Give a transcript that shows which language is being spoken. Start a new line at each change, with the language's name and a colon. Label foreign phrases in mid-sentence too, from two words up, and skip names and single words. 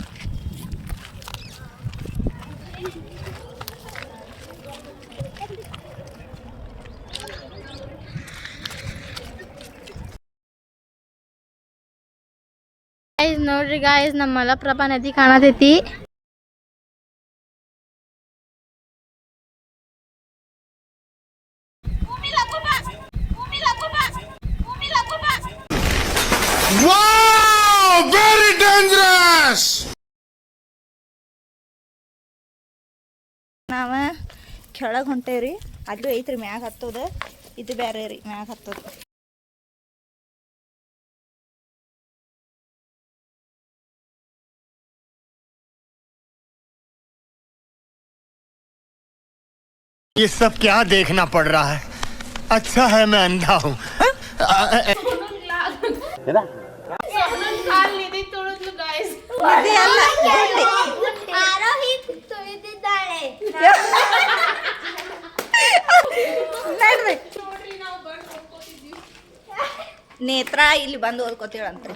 Kannada: ನೋಡ್ರಿ ಗಾಯ್ಸ್ ನಮ್ಮ ಮಲಪ್ರಭಾ ನದಿ ಕಾಣತೈತಿ.
English: Very dangerous.
Kannada: ನಾವ ಕೆಳಗೆ ಹೊಂಟೇವ್ರಿ. ಅಲ್ಲೂ ಐತ್ರಿ ಮ್ಯಾಗ ಹತ್ತೋದ. ಇದು ಬೇರೆ ರೀ ಮ್ಯಾಗ ಹತ್ತೋದು.
Hindi: ये सब क्या देखना पड़ रहा है? अच्छा है मैं अंधा हूँ.
Kannada: ಇದು ಅಲ್ಲ, ಗುಂಡಿ. ನೋಡ್ರಿ ನೇತ್ರ ಇಲ್ಲಿ ಬಂದು ಓದ್ಕೋತೀಳಂತ್ರಿ.